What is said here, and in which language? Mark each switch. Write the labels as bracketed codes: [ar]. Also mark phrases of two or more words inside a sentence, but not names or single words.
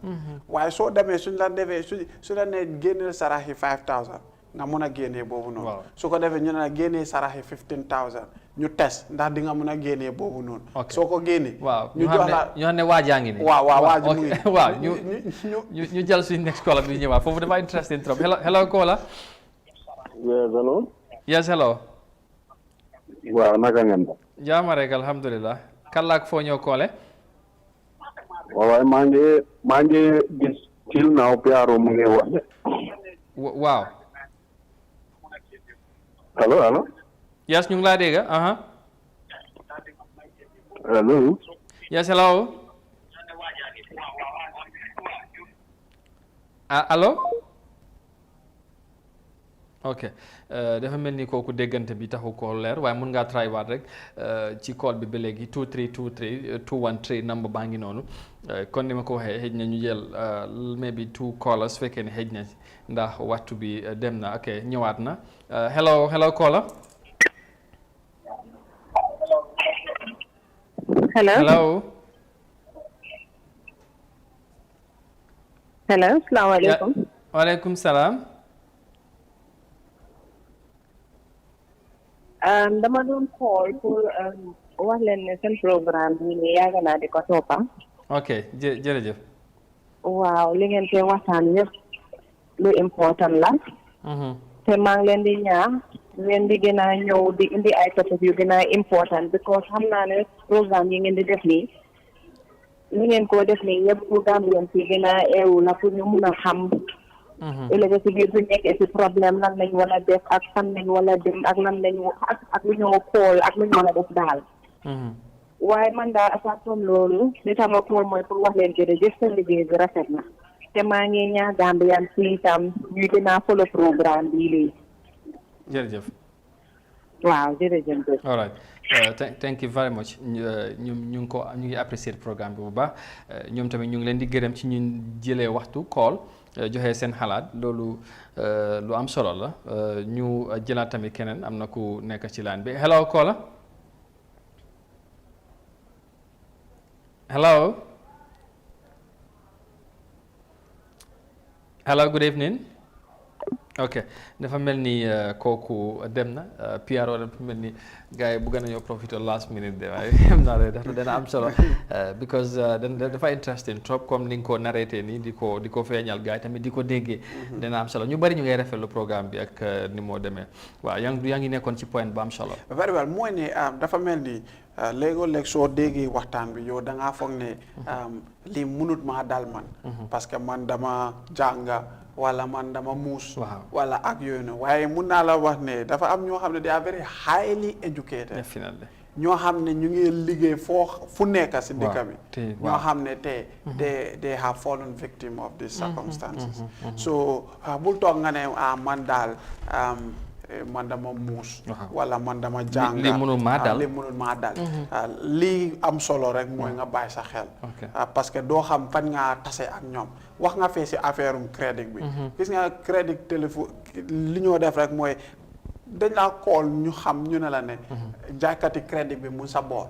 [wo] waaye soo demee suñ la defee su la nee génneel sarax yi 5,000 nga mun a génnee boobu noonu. su ko defee ñu ne la génnee sarax yi 15,000 ñu test ndax di nga mun a génnee boobu noonu. soo ko génnee. ñu jox la ñu xam ne waajaa ngi nii. waaw waaj mu ngi waaw ñu jël suñu next caller bi ñëwaat foofu dafa interesting trop [en] hello caller. yes hello. yes hello. [wo] waaw naka ngeen def. jaama rek alhamdulilah. kàllaak foo ñëw koole. waaw maa ngi gis [en] till now [wo] Piaro mu ngi wax de. waaw. allo. yes ñu ngi laa dégg [en] hello. yes hello. [wo] allo. ok dafa mel ni kooku déggante bi taxu ko leer waaye mun ngaa try waat rek ci call bi ba léegi 2323213 number baa ngi noonu kon ni ma ko waxee xëj na ñu jël [en] maybe 2 callers [wo] fekkee ne xëj na ndax waxtu bi dem na ok ñëwaat na [en] hello caller. [wo] hello salaamaaleykum. waaleykum salaam. dama doon call pour wax leen ne seen programme bi nii yàgg naa di ko toppa. ok jërëjëf. waaw li ngeen koy waxtaan yëpp lu important la. te maa ngi leen di ñaax ngeen di gën a ñëw di indi ay topic yu gën a important because xam naa ne programme yi ngeen di def nii li ngeen koo def nii yëpp pour Gambien si gën a eewu la pour ñu mun a xam. ëllëg si biir bu nekkee si problème lan lañ war a def ak fan lañ war a dem ak lan lañ ak lu ñoo xool ak lu ñu war a def daal. waaye man daal asaan loolu li tax ma xool mooy pour wax leen jërëjëf seen liggéey bi rafet na te maa ngi ñaax Gambien si itam ñuy gën a follow programme bii léegi. jërëjëf. waaw jërëjëf. [en] all right thank you very much [wo] ñu ngi apprécier programme bi bu baax ñoom tamit ñu ngi leen di gërëm ci ñun jëlee waxtu call. joxe seen xalaat loolu lu am solo la ñu jëlaat tamit keneen am na ku nekk ci line bi [en] hello caller. hello good evening. [wo] ok dafa mel ni kooku dem na PRO dafa mel ni gars yi bëgg nañoo profité [en] last minute [wo] de waaye xam naa ne dana am solo because dafa interesting trop comme ni nga ko narraté nii di ko feeñal gars yi tamit di ko déggee dana am solo ñu bari ñu ngay rafetlu programme bi ak ni moo demee waaw yaa ngi nekkoon ci point bu am solo. [en] very well [wo] mooy ne dafa mel ni léegoo-léeg soo déggee waxtaan bi yow da ngaa foog ne lii munut maa dal man parce que man dama jànga wala man dama muus wala ak yooyu noonu waaye mun naa la wax ne dafa am ñoo xam ne [en] they are very highly educated definitely [wo] ñoo xam ne ñu ngi liggéey fu nekk si dëkk bi ñoo xam ne tey [en] they have fallen victim of these circumstances [wo] so bul toog nga ne man daal man dama muus wala man dama jàng li mënul maa dal lii am solo rek mooy nga bàyyi sa xel parce que doo xam fan nga tase ak ñoom wax nga fee si [fr] affaire crédit [wo] bi gis nga [fr] crédit téléphone [wo] li ñoo def rek mooy dañ laa call ñu xam ñu ne la ne jaaykati crédit bi mu sa boor